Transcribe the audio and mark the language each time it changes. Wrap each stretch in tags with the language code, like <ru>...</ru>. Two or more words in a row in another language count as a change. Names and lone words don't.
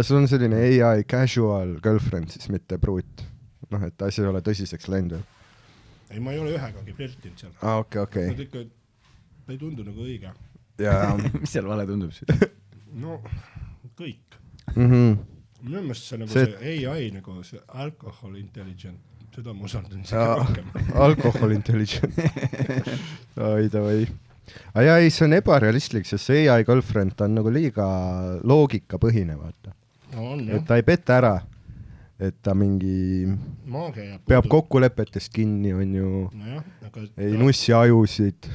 <et>Sul on selline</et> <en>AI casual girlfriend,</en> <et>siis mitte pruut. Et asi ei ole tõsiseks läinud. Ei, ma ei ole ühegagi flirtinud seal. Okei. Nad ikka, ta ei tundu nagu õige. Mis seal vale tundub siis? No, kõik. Minu meelest see nagu see AI, nagu see</et> <en>alcohol intelligent,</en> <et>seda ma usaldun siia rohkem.</et> <en>Alcohol intelligent.</en> <et>Davai. Ei, see on ebarealistlik, sest see</et> <en>AI girlfriend</en> <et>on nagu liiga loogikapõhine, vaata. No on, jah. Et ta ei peta ära, et ta mingi peab kokkulepetest kinni, on ju. Nojah, aga ei nussi ajusid.</et>